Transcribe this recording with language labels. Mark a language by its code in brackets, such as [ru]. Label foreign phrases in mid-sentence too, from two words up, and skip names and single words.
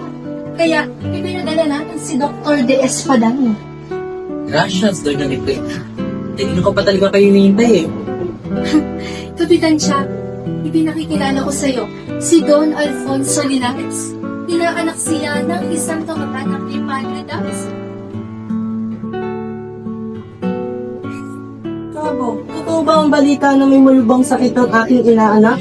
[tl] Kaya ipinadala natin si Dr. De Espadano. Gracias, Doña Nipe. Hindi ko pa talaga kayo hinihintay eh. Kapitan Tiago, ipinakikilala ko sa iyo si Don Alfonso Linares. Pinaanak siya ng isang kamag-anak ni Padre Damaso. Kabo, totoo ba ang balita na may malubang sakit ang aking inaanak?